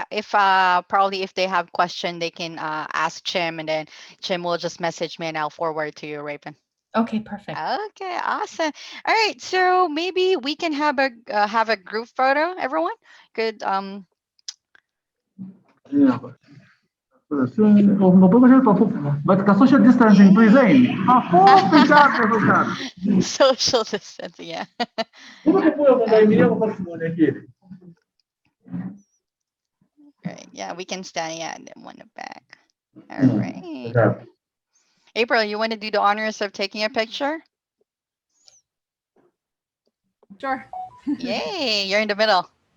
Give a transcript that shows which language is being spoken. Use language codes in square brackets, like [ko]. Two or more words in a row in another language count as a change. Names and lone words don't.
[en] If probably if they have question, they can ask Chim, and then Chim will just message me and I'll forward to you, Raven. Okay, perfect. Okay, awesome. All right, so maybe we can have a group photo. Everyone could Yeah. [tl] Ba't ka [en] social distancing [tl] to Zain? Ako, [pt] fechado. [en] Social distancing, yeah. [pt] Como que foi mandar e-mail para Simone aqui? [en] Right. Yeah, we can stand. Yeah, and then one back. All right. [pt] Exato. [en] April, you want to do the honors of taking a picture? Sure. Yay, you're in the middle.